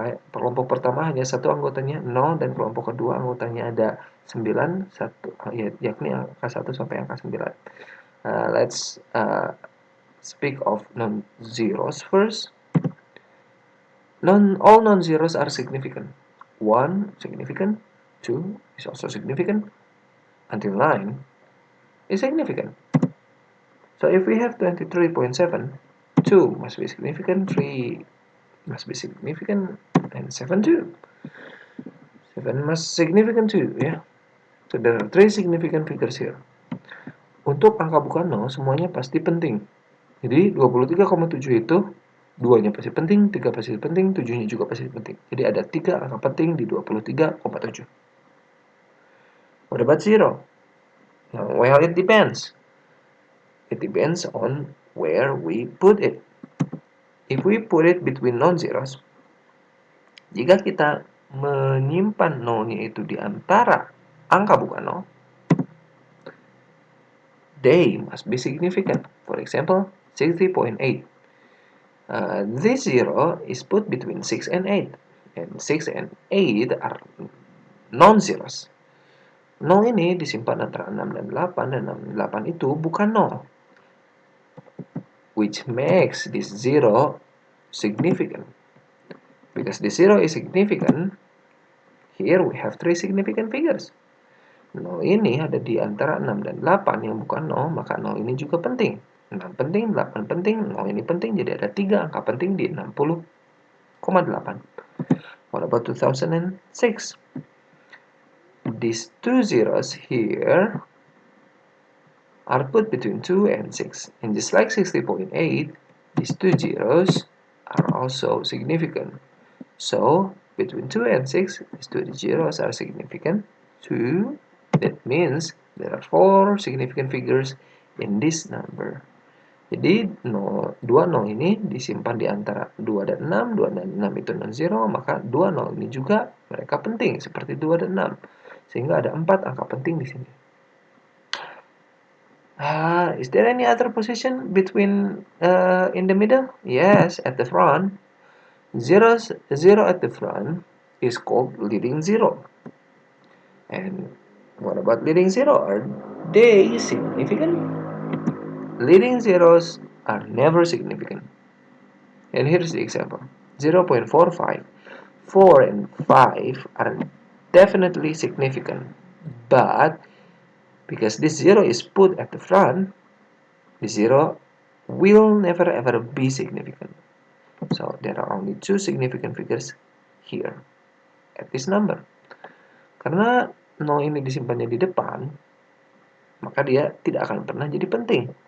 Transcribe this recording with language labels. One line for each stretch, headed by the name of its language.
Indonesian: Kelompok pertama hanya satu anggotanya 0, dan kelompok kedua anggotanya ada 9, yakni angka 1 sampai angka 9.
English: Let's speak of non-zeros first. All non-zeros are significant. 1 significant, 2 is also significant, until 9 is significant. So if we have 23.7, 2 must be significant, 3 must be significant, and 7 too. 7 must significant too, ya. So there are 3 significant figures here.
Indonesian: Untuk angka bukan 0, semuanya pasti penting. Jadi 23,7 itu 2-nya pasti penting, 3 pasti penting, 7-nya juga pasti penting. Jadi ada 3 angka penting di 23,7.
English: What about 0? Well, it depends. It depends on where we put it. If we put it between non-zeros,
Indonesian: jika kita menyimpan 0-nya itu di antara angka bukan 0,
English: they must be significant. For example, 60.8. This 0 is put between 6 and 8. And 6 and 8 are non-zeros.
Indonesian: 0 ini disimpan antara 6 dan 8, dan 6 dan 8 itu bukan 0.
English: Which makes this 0 significant. Because this 0 is significant, here we have 3 significant figures.
Indonesian: 0 ini ada di antara 6 dan 8 yang bukan 0, maka 0 ini juga penting. 6 penting, 8 penting, 0 ini penting, jadi ada 3 angka penting di 60,8.
English: What about 2006? These 2 zeros here are put between 2 and 6. And just like 60.8, these 2 zeros are also significant. So, between 2 and 6, these 2 zeros are significant too. That means there are 4 significant figures in this number.
Indonesian: Jadi 2 0 ini disimpan di antara 2 dan 6, 2 dan 6 itu non-zero, maka 2 0 ini juga mereka penting seperti 2 dan 6. Sehingga ada 4 angka penting di sini.
English: Is there any other position between in the middle? Yes, at the front. 0 at the front is called leading 0. And what about leading 0? Are they significant? Leading zeros are never significant. And here's the example. 0.45. 4 and 5 are definitely significant. But because this 0 is put at the front, the 0 will never ever be significant. So there are only 2 significant figures here at this number.
Indonesian: Karena 0 ini disimpannya di depan, maka dia tidak akan pernah jadi penting.